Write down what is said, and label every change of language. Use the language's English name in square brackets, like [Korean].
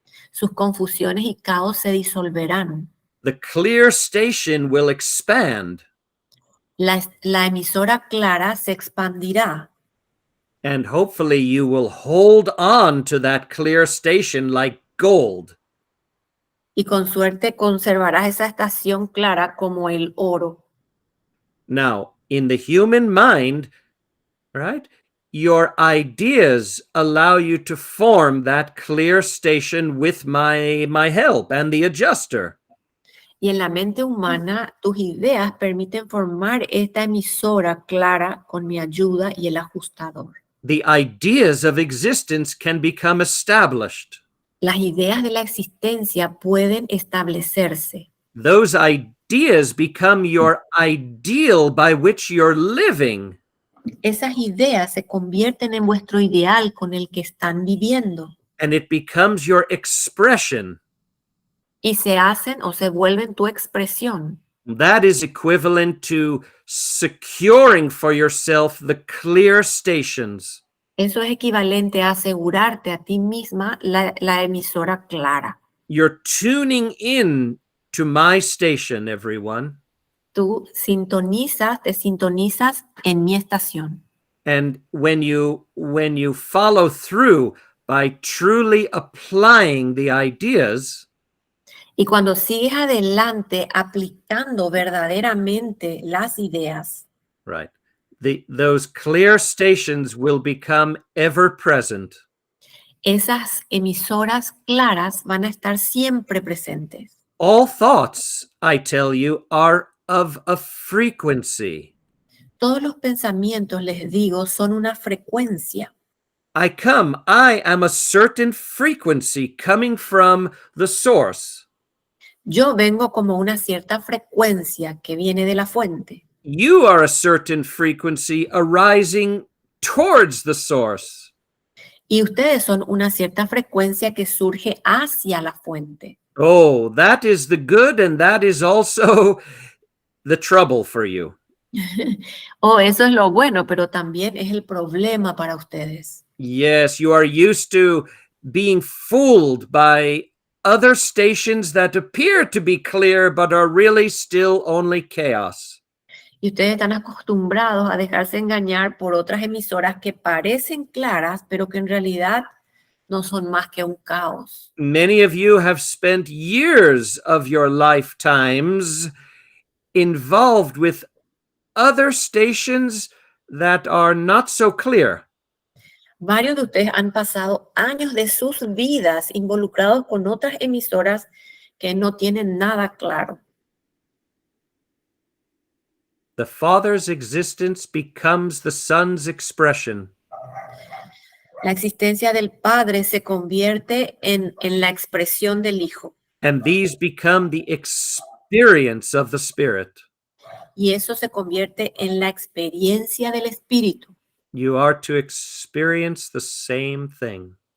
[Spanish] Sus confusiones y caos se disolverán. [English] The clear station will expand. [Spanish] La emisora clara se expandirá. [English] And hopefully you will hold on to that clear station like gold. [Spanish] Y con suerte conservarás esa estación clara como el oro. [English] Now, in the human mind, right, your ideas allow you to form that clear station with my help and the adjuster. [Spanish] Y en la mente humana, tus ideas permiten formar esta emisora clara con mi ayuda y el ajustador. [English] The ideas of existence can become established. [Spanish] Las ideas de la existencia pueden establecerse. [English] Those ideas become your ideal by which you're living. [Spanish] Esas ideas se convierten en vuestro ideal con el que están viviendo. [English] And it becomes your expression. [Spanish] Y se hacen o se vuelven tu expresión. [English] That is equivalent to securing for yourself the clear stations. [Spanish] Eso es equivalente a asegurarte a ti misma la emisora clara. [English] You're tuning in to my station, everyone. [Spanish] Tú te sintonizas en mi estación. [English] And when you follow through by truly applying the ideas, [Spanish] Y cuando sigues adelante aplicando verdaderamente las ideas, [English] right, those clear stations will become ever present. [Spanish] esas emisoras claras van a estar siempre presentes. [English] All thoughts, I tell you, are of a frequency. [Spanish] Todos los pensamientos, les digo, son una frecuencia. [English] I am a certain frequency coming from the source. [Spanish] Yo vengo como una cierta frecuencia que viene de la fuente. [English] You are a certain frequency arising towards the source. [Spanish] Y ustedes son una cierta frecuencia que surge hacia la fuente. [English] Oh, that is the good, and that is also the trouble for you. [Spanish] Oh, eso es lo bueno, pero también es el problema para ustedes. [English] Yes, you are used to being fooled by other stations that appear to be clear, but are really still only chaos. [Spanish] Y ustedes están acostumbrados a dejarse engañar por otras emisoras que parecen claras, pero que en realidad no son más que un caos. [English] Many of you have spent years of your lifetimes involved with other stations that are not so clear. [Spanish] Varios de ustedes han pasado años de sus vidas involucrados con otras emisoras que no tienen nada claro. [English] The Father's existence becomes the Son's expression. [Spanish] La existencia del Padre se convierte en la expresión del Hijo. [English] And these become the experience of the Spirit. [Spanish] Y eso se convierte en la experiencia del Espíritu. [English] You are to experience the same thing.